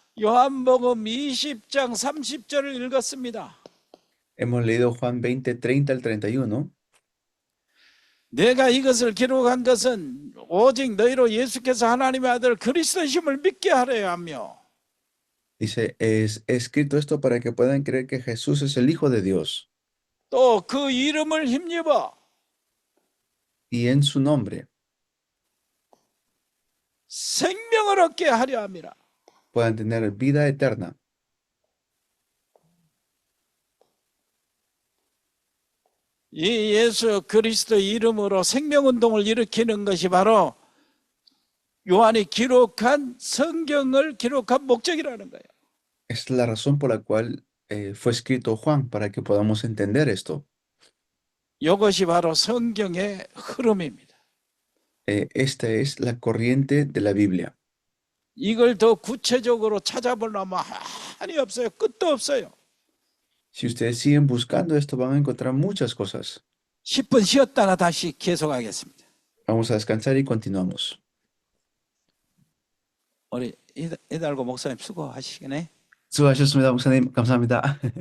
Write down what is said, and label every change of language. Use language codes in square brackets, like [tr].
[ko] 요한복음 20장 30절을 읽었습니다. [es] Hemos leído Juan 20, 30 al 31. [ko] 내가 이것을 기록한 것은 오직 너희로 예수께서 하나님의 아들 그리스도심을 믿게 하려 하며 [es] Dice, es escrito esto para que puedan creer que Jesús es el Hijo de Dios [ko] 또 그 이름을 힘입어 [es] y en su nombre [ko] 생명을 얻게 하려 함이라. [es] puedan tener vida eterna. [ko] 이 예수 그리스도 이름으로 생명운동을 일으키는 것이 바로 요한이 기록한 성경을 기록한 목적이라는 거예요. [es] Es la razón por la cual fue escrito Juan, para que podamos entender esto. [ko] 이것이 바로 성경의 흐름입니다. [es] Esta es la corriente de la Biblia. [ko] 이걸 더 구체적으로 찾아보려면 한이 없어요. 끝도 없어요. [es] Si ustedes siguen buscando esto, van a encontrar muchas cosas. [ko] 10분 쉬었다가 다시 계속하겠습니다. [es] Vamos a descansar y continuamos. [ko] 우리 이달고 목사님 수고하시겠네. 수고하셨습니다, 목사님. 감사합니다.